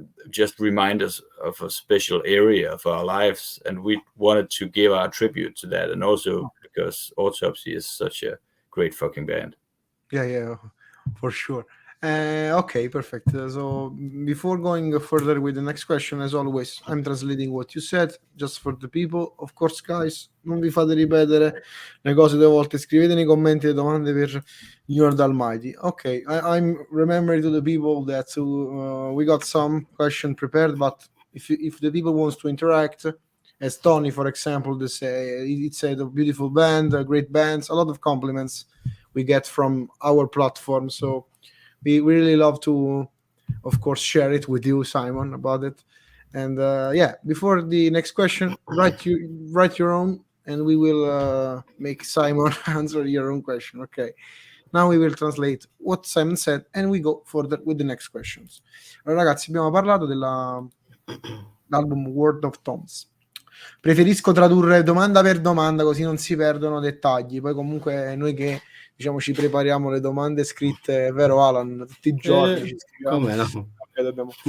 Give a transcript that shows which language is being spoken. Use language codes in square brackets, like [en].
[en] just remind us of a special area of our lives, and we wanted to give our tribute to that, and also because Autopsy is such a great fucking band. Yeah, for sure. Okay, perfect. So before going further with the next question, as always, I'm translating what you said just for the people. Of course, guys, [it] non vi fate ripetere le cose 2 volte, scrivete nei commenti le domande per Lord Almighty. [en] Okay, I'm remembering to the people that we got some question prepared, but if the people wants to interact, as Tony, for example, they say it's a beautiful band, great bands, a lot of compliments we get from our platform, so we really love to, of course, share it with you, Simon, about it. And before the next question, write your own, and we will make Simon answer your own question. Okay, now we will translate what Simon said and we go further with the next questions. [it] Allora, ragazzi, abbiamo parlato dell'album World of Toms. Preferisco tradurre domanda per domanda, così non si perdono dettagli. Poi comunque noi che ci prepariamo le domande scritte, vero Alan? Tutti i giorni ci scriviamo. Come no?